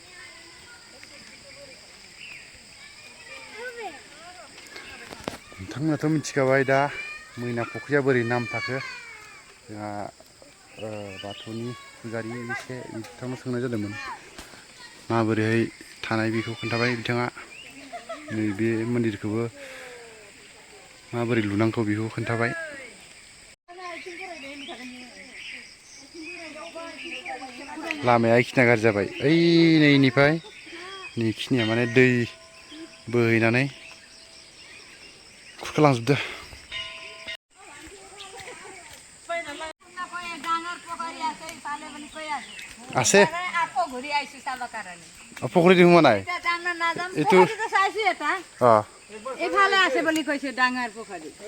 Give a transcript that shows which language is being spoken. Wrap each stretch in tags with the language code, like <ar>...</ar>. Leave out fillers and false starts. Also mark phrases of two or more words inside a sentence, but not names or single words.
<brx>नोंथांमोनाथ' मिथिखाबाय दा मैना फुख्रिया बोरै नाम थाखो जोंहा बाथौनि फुजारि एसे बिथांनाव सोंनाय जादोंमोन माबोरैहाय थानाय बेखौ खोन्थाबाय बिथाङा नैबे मन्दिरखौबो माबोरै लुनांगौ बेखौ खोन्थाबाय लामाया इखिनिया गाज्रि जाबाय ओइ नैनिफ्राय नैखिनिया माने दै बोहैनानै खुरखालांजोबदो</brx> <as>আছে পুখুৰী দেখোঁ নাই এইটো এইফালে আছে বুলি কৈছে ডাঙৰ পুখুৰী</as>